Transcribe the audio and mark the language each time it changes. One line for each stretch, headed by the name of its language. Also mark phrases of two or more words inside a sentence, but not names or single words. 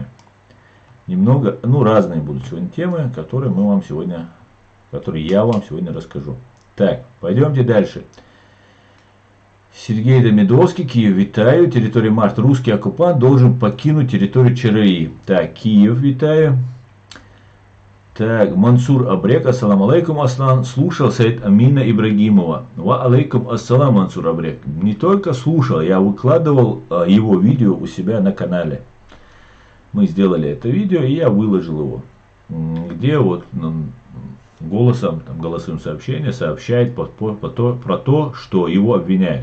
Russian: Немного, разные будут сегодня темы, которые я вам сегодня расскажу. Так, пойдемте дальше. Сергей Демидовский, Киев, витаю. Территория Март. Русский оккупант должен покинуть территорию ЧРИ. Так, Киев, витаю. Так, Мансур Абрек,
Arabic: السلام عليكم,
Russian: Аслан. Слушал Саид Амина Ибрагимова.
Arabic: وعليكم السلام,
Russian: Мансур Абрек. Не только слушал, я выкладывал его видео у себя на канале. Мы сделали это видео, и я выложил его. Где вот голосовым сообщением сообщает про то, что его обвиняют.